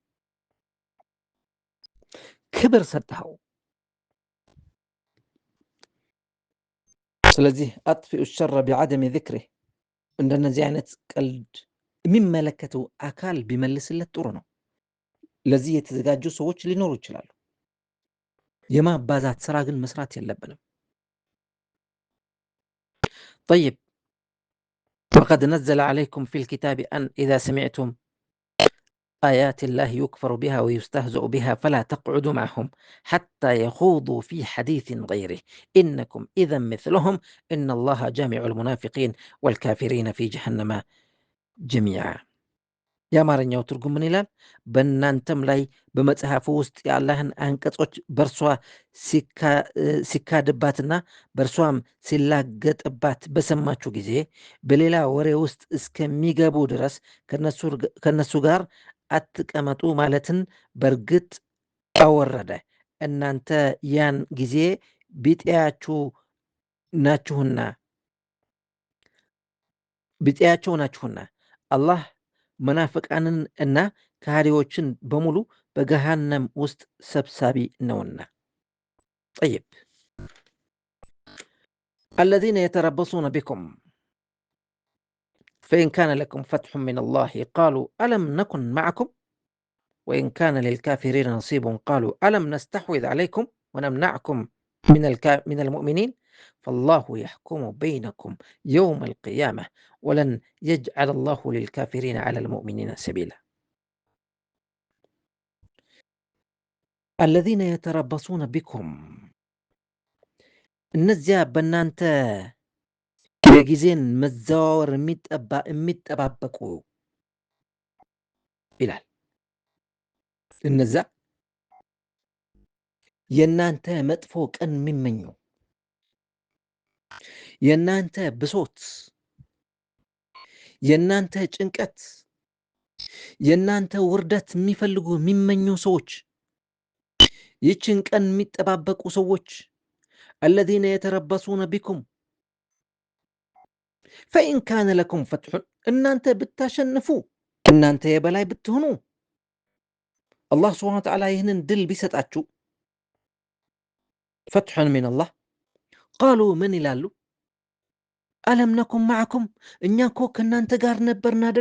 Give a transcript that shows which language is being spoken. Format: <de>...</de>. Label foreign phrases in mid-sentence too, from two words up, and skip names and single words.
<am>ክብር ሰጥተው። ስለዚህ</am> <ar>أطفئوا الشر بعدم ذكره</ar> <am>እንደነዚህ አይነት ቀልድ የሚመለከተው አካል ቢመልስለት ጥሩ ነው። ለዚህ የተዘጋጁ ሰዎች ሊኖሩ ይችላሉ። የማባዛት ስራ ግን መስራት የለብንም።</am> <ar>طيب وقد نزل عليكم في الكتاب أن إذا سمعتم آيات الله يكفر بها ويستهزأ بها فلا تقعدوا معهم حتى يخوضوا في حديث غيره إنكم إذا مثلهم إن الله جامع المنافقين والكافرين في جهنم جميعا</ar> <am>የአማርኛው ትርጉም ምን ይላል? በእናንተም ላይ በመጽሐፉ ውስጥ የአላህን አንቀጾች በእርሷ ሲካድባትና በእርሷም ሲላገጥባት በሰማችሁ ጊዜ በሌላ ወሬ ውስጥ እስከሚገቡ ድረስ ከነሱ ጋር አትቀመጡ ማለትን በእርግጥ አወረደ። እናንተ ያን ጊዜ ቢጤያቸው ናችሁና አላህ መናፍቃንን እና ከሃዲዎችን በሙሉ በገሃነም ውስጥ ሰብሳቢ ነውና። طيب</am> <ar>الذين يتربصون بكم فإن كان لكم فتح من الله قالوا ألم نكن معكم وإن كان للكافرين نصيب قالوا ألم نستحوذ عليكم ونمنعكم من المؤمنين فالله يحكم بينكم يوم القيامة ولن يجعل الله للكافرين على المؤمنين سبيلا. الذين يتربصون بكم</ar> <am>እነዚያ በእናንተ የጊዜን መዘዋወር የሚጠባበቁ ይላል። እነዛ የእናንተ መጥፎ ቀን የሚመኙ፣ የእናንተ ብሶት፣ የእናንተ ጭንቀት፣ የእናንተ ውርደት የሚፈልጉ የሚመኙ ሰዎች፣ ይችን ቀን የሚጠባበቁ ሰዎች</am> <ar>الذين يتربصون بكم فإن كان لكم فتح</ar> <am>እናንተ ብታሸንፉ፣ እናንተ የበላይ ብትሆኑ፣ አላህ ሱብሓነሁ ወተዓላ ይህንን ድል ቢሰጣችሁ</am> <ar>فتح من الله قالوا</ar> <am>ምን ይላሉ?</am> <ar>ألم نكن معكم</ar> <am>እኛ እኮ ከእናንተ ጋር ነበርን አይደል?</am>